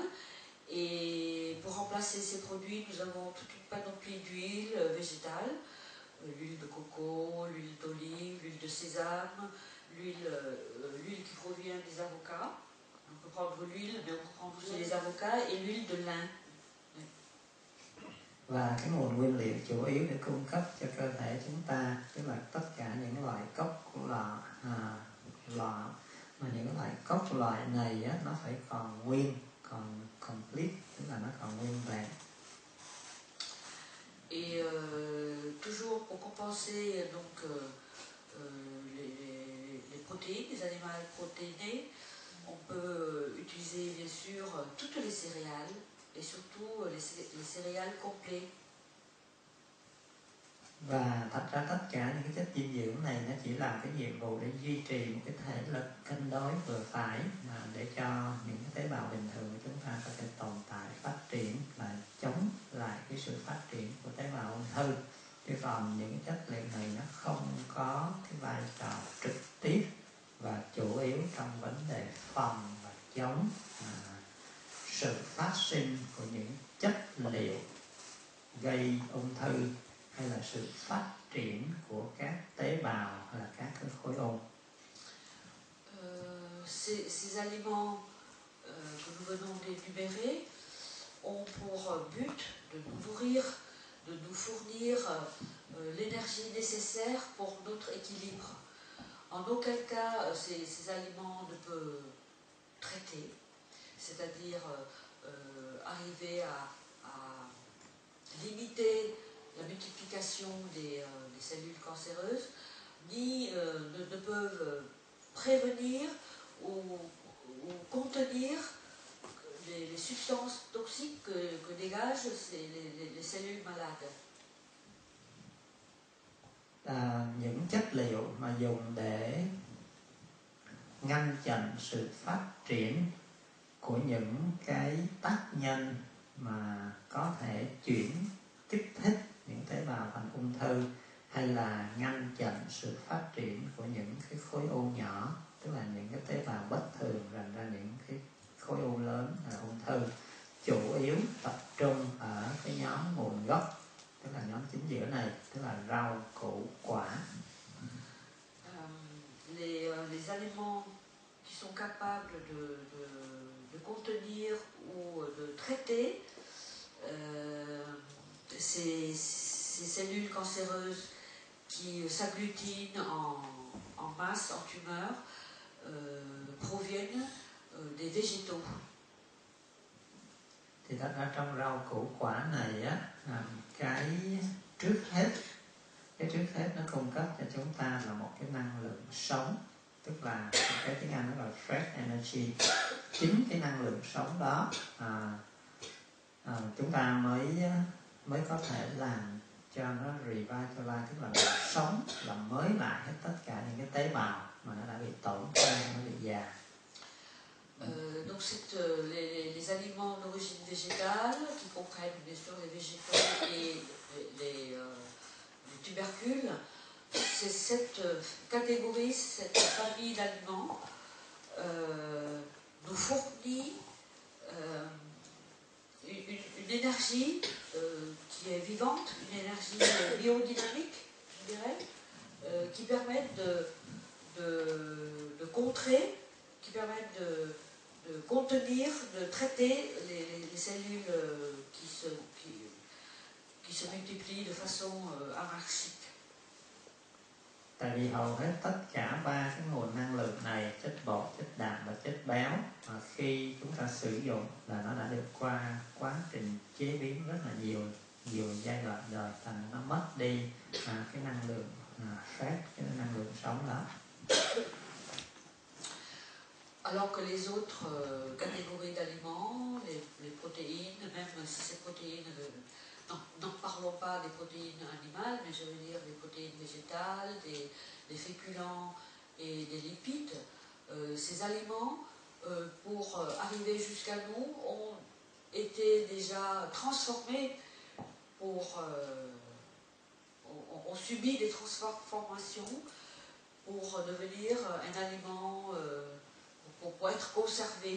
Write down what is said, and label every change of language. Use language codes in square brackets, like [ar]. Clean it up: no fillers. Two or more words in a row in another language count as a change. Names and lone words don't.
[fr] Et pour remplacer ces produits, nous avons toute une panoplie d'huiles végétales. L'huile de coco, l'huile d'olive, l'huile de sésame, l'huile qui provient des avocats. On peut prendre l'huile, mais on peut prendre aussi les avocats et l'huile de lin. [vi] Và cái nguồn nguyên liệu chủ yếu để cung cấp cho cơ thể chúng ta, tức là tất cả những loại cốc của lọ mà những loại cốc loại này á, nó phải còn nguyên, còn complete, tức là nó còn nguyên vẹn. [fr] Et toujours pour compenser donc les protéines, les animaux protéinés, on peut utiliser bien sûr toutes les céréales et surtout les céréales complets. [vi] Và thật ra tất cả những cái chất dinh dưỡng này nó chỉ làm cái nhiệm vụ để duy trì một cái thể lực cân đối vừa phải, để cho những cái tế bào bình thường của chúng ta có thể tồn tại, phát triển và chống lại cái sự phát triển của tế bào ung thư. Chứ còn những cái chất liệu này nó không có cái vai trò trực tiếp và chủ yếu trong vấn đề phòng và chống sự phát sinh của những chất liệu gây ung thư hay là sự phát triển của các tế bào hay là các cái khối u. [fr] Ces aliments que nous venons d'énumérer ont pour but de nous nourrir, de nous fournir l'énergie nécessaire pour notre équilibre. En aucun cas ces aliments ne peuvent traiter, c'est-à-dire arriver à limiter la multiplication des cellules cancéreuses, ni ne peuvent prévenir ou contenir les substances toxiques que dégagent les cellules malades. [vi] Những chất liệu mà dùng để ngăn chặn sự phát triển của những cái tác nhân mà có thể kích thích những tế bào thành ung thư, hay là ngăn chặn sự phát triển của những cái khối u nhỏ, tức là những cái tế bào bất thường rành ra những cái khối u lớn là ung thư, chủ yếu tập trung ở cái nhóm nguồn gốc, tức là nhóm chính giữa này, tức là rau củ quả. [fr] Les aliments qui sont capables de contenir ou de traiter ces cellules cancéreuses qui s'agglutinent en masse, en tumeur, proviennent des végétaux. [vi] Thì thật ra trong rau củ quả này á, cái trước hết nó cung cấp cho chúng ta là một cái năng lượng sống, tức là cái tiếng Anh nó là [en] fresh energy. [vi] Chính cái năng lượng sống đó chúng ta mới có thể làm cho nó revitalize, tức là làm sống, làm mới lại hết tất cả những cái tế bào mà nó đã bị tổn thương, nó bị già. [fr] Donc les aliments d'origine végétale qui comprennent bien sûr les végétaux et les tubercules, c'est cette catégorie, cette famille d'aliments nous fournit une énergie qui est vivante, une énergie biodynamique, je dirais, qui permet de contrer, qui permet de contenir, de traiter les cellules qui se multiplient de façon anarchique. [vi] Tại vì hầu hết tất cả ba cái nguồn năng lượng này, chất bột, chất đạm và chất béo, khi chúng ta sử dụng là nó đã được qua quá trình chế biến rất là nhiều giai đoạn rồi, thành nó mất đi cái năng lượng fresh, cái năng lượng sống đó. [fr] Alors que les autres catégories d'aliments, les protéines, même si ces protéines, n'en parlons pas des protéines animales, mais je veux dire des protéines végétales, des féculents et des lipides, ces aliments, pour arriver jusqu'à nous, ont été déjà transformés, ont subi des transformations pour devenir un aliment pour être conservé.